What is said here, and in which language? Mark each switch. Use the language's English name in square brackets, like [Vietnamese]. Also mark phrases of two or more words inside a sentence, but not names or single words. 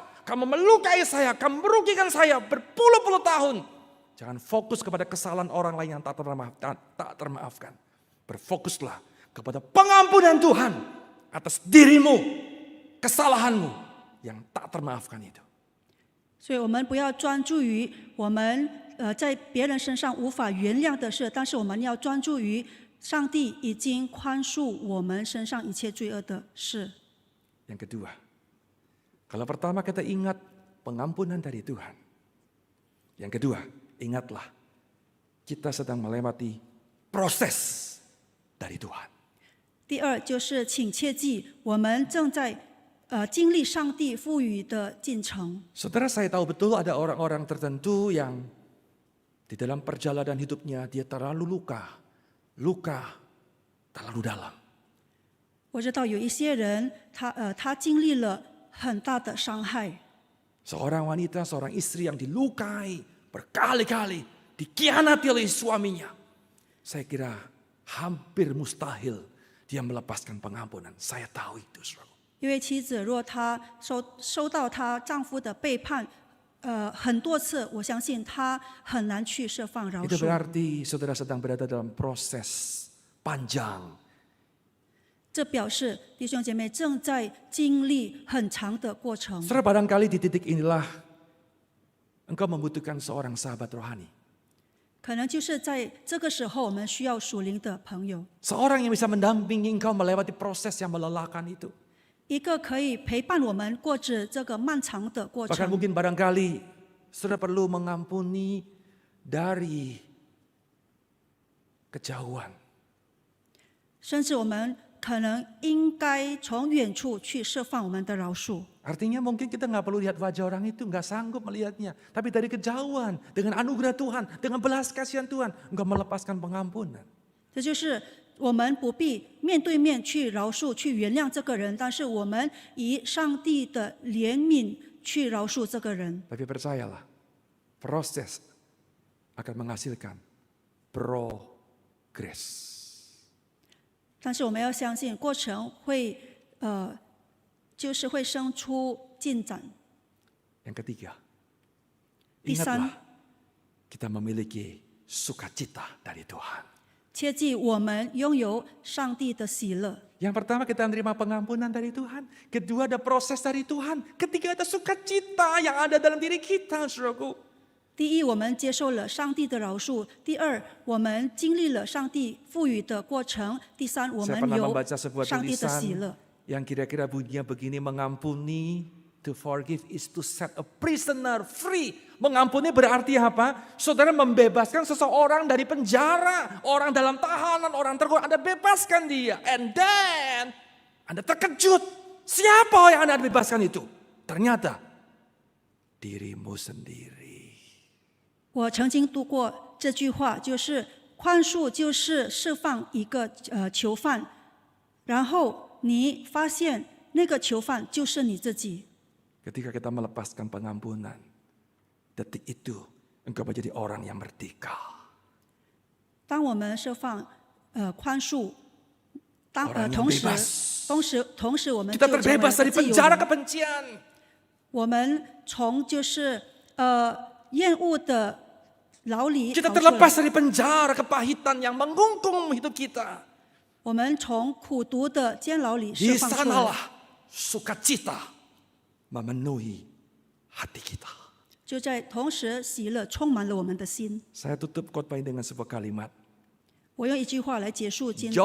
[Indonesian] Kamu melukai saya. Kamu merugikan saya berpuluh-puluh tahun. Jangan fokus kepada kesalahan orang lain yang tak termaafkan. Berfokuslah kepada pengampunan Tuhan atas dirimu, kesalahanmu yang tak termaafkan itu. [Chinese] 所以我们不要专注于我们在别人身上无法原谅的事，但是我们要专注于上帝已经宽恕我们身上一切罪恶的事。 [Indonesian] Yang kedua, Kalau pertama kita ingat pengampunan dari Tuhan. Yang kedua, ingatlah kita sedang melewati proses dari Tuhan. [Chinese] 第二就是请切记，我们正在经历上帝赋予的进程。 [Indonesian] Saudara, saya tahu betul ada orang-orang tertentu yang di dalam perjalanan hidupnya dia terlalu luka terlalu dalam. [Chinese] 我知道有一些人，他经历了很大的伤害。 [Indonesian] Seorang wanita, seorang istri yang dilukai berkali-kali, dikhianati oleh suaminya. Saya kira hampir mustahil dia melepaskan pengampunan. Saya tahu itu, saudara. [Chinese] 一位妻子，若她收到她丈夫的背叛，很多次，我相信她很难去释放饶 [Indonesian] Itu [Chinese] 恕。 [Indonesian] berarti saudara sedang berada dalam proses panjang. [Chinese] 这表示弟兄姐妹正在经历很长的过程。 [Indonesian] Saudara, barangkali di titik inilah engkau membutuhkan seorang sahabat rohani. [Chinese] 可能就是在这个时候，我们需要属灵的朋友， [Indonesian] Seorang yang bisa mendampingi engkau melewati proses yang melelahkan itu. [Chinese] 一个可以陪伴我们过着这个漫长的过 [Indonesian] Bahkan [Chinese] 程。 [Indonesian] mungkin barangkali saudara perlu mengampuni dari kejauhan. [Chinese] 甚至我们可能应该从远处去释放我们的饶恕。 [Indonesian] Artinya mungkin kita nggak perlu lihat wajah orang itu, nggak sanggup melihatnya. Tapi dari kejauhan, dengan anugerah Tuhan, dengan belas kasihan Tuhan, engkau melepaskan pengampunan. [Chinese] 这就是我们不必面对面去饶恕、去原谅这个人，但是我们以上帝的怜悯去饶恕这个人。 [Indonesian] Tapi percayalah, proses akan menghasilkan progres. [Chinese] 但是我们要相信，过程会就是会生出进展。 [Indonesian] Yang ketiga, Di san- ingatlah kita memiliki sukacita dari Tuhan. [Chinese] 切记，我们拥有上帝的喜乐。 [Indonesian] Yang pertama kita menerima pengampunan dari Tuhan. Kedua ada proses dari Tuhan. Ketiga ada sukacita yang ada dalam diri kita, saudaraku. [Chinese] 第一，我们接受了上帝的饶恕；第二，我们经历了上帝赋予的过程；第三，我 [Indonesian] Saya [Chinese] 们 [Indonesian] pernah [Chinese] 有 [Indonesian] membaca sebuah [Chinese] 上帝的喜 [Indonesian] tulisan [Chinese] 乐。 [Indonesian] yang kira-kira bunyinya begini, mengampuni, [English] to forgive is to set a prisoner free. [Indonesian] Mengampuni berarti apa? Saudara membebaskan seseorang dari penjara, orang dalam tahanan, orang terkurung, Anda bebaskan dia. [English] And then [Indonesian] Anda terkejut, siapa yang Anda bebaskan itu? Ternyata dirimu sendiri. [Chinese] 我曾经读过这句话，就是宽恕就是释放一个囚犯，然后你发现那个囚犯就是你自己。 [Indonesian] Ketika kita melepaskan pengampunan, detik itu engkau menjadi orang yang merdeka. [Chinese] 当我们释放宽恕， [Indonesian] Orang yang [Chinese] 同时我们 [Indonesian] Kita [Chinese] 就成为 [Indonesian] terbebas dari [Chinese] 自由 [Indonesian] penjara [Chinese] 人。 [Indonesian] kebencian. [Chinese] 我们从就是厌恶的牢里 [Indonesian] Kita [Chinese] 逃出来 [Indonesian] terlepas dari penjara kepahitan yang mengungkung hidup kita. [Chinese] 我们从苦毒的监牢里 [Indonesian] Di [Chinese] 释放出来。 [Indonesian] sanalah sukacita memenuhi hati kita. [Chinese] 就在同时，喜乐充满了我们的心。 [Indonesian] Saya tutup khotbah ini dengan sebuah kalimat. [Chinese] 我用一句话来结束今